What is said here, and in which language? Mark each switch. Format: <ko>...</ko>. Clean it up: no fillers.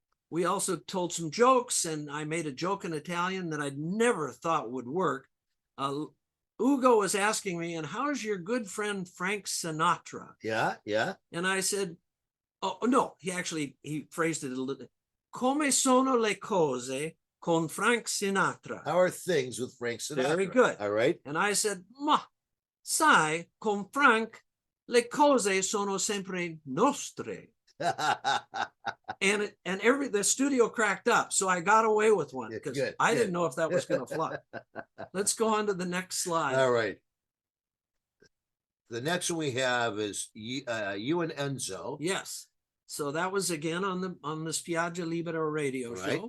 <en>We also told some jokes, and I made a joke in Italian that I'd never thought would work. Ugo was asking me, and how's your good friend Frank Sinatra? Yeah, yeah. And I said, oh, no, he phrased it a little.</en> <it>Come sono le cose con Frank Sinatra?</it> <en>How are things with Frank Sinatra? Very good. All right.</en> <it>And I said, ma, sai, con Frank, le cose sono sempre nostre.</it> <en>And the studio cracked up, so I got away with one because I didn't know if that was going to fly. Let's go on to the next slide. All right. The next one we have is you and Enzo. Yes. So that was again on the Spiaggia Libera radio show.</en>